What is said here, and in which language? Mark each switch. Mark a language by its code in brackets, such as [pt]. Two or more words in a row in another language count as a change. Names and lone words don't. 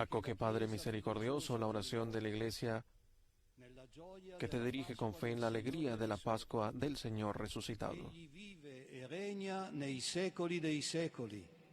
[es] Acoge, Padre misericordioso, la oración de la Iglesia [it] nella gioia [es] que te dirige con fe en la alegría de la Pascua del Señor resucitado. [it] Egli vive e regna nei secoli dei secoli.